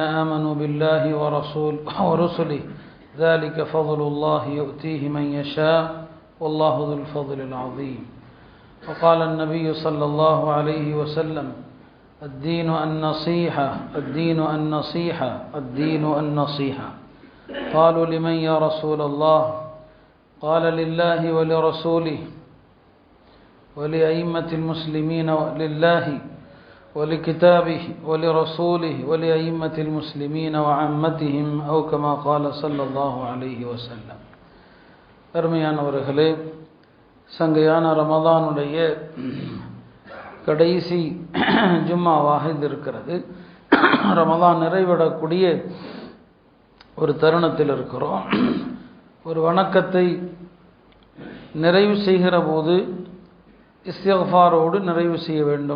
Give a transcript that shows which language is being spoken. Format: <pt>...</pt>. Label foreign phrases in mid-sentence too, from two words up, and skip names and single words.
<ar>آمنوا بالله ورسله ذلك فضل الله يؤتيه من يشاء والله ذو الفضل العظيم وقال النبي صلى الله عليه وسلم الدين النصيحة الدين النصيحة الدين النصيحة قالوا لمن يا رسول الله قال لله ولرسوله ولأئمة المسلمين لله ولكتابه ولرسوله ولأئمة المسلمين وعامتهم أو كما قال صلى الله عليه وسلم</ar> <ta>அருமையானவர்களே, சங்கையான ரமதானுடைய கடைசி ஜும்மாவாக இது இருக்கிறது. ரமதான் நிறைவடக்கூடிய ஒரு தருணத்தில் இருக்கிறோம். ஒரு வணக்கத்தை நிறைவு செய்கிற போது இஸ்திக்ஃபாரோடு நிறைவு செய்ய வேண்டும்.</ta>